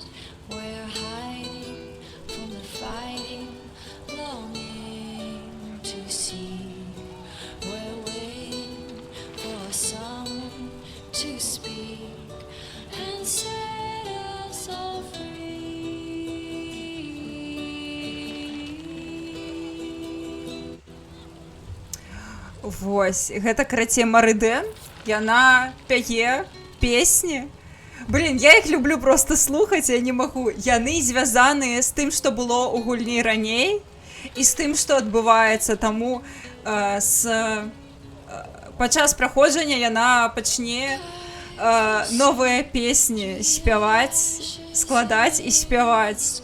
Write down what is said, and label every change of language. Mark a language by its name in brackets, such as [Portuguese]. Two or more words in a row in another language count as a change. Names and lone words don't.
[English] We're hiding from the fighting, longing to see. We're waiting for someone to speak and set us all free. [Belarusian] Вось, гэта карацей Марыдэн, яна пяе песні. Блін, я іх люблю просто слухаць, я не магу. Яны звязаныя з тым, што было ў гульні раней, і з тым, што адбываецца, таму падчас праходжання яна пачне новыя песні спяваць, складаць і спяваць.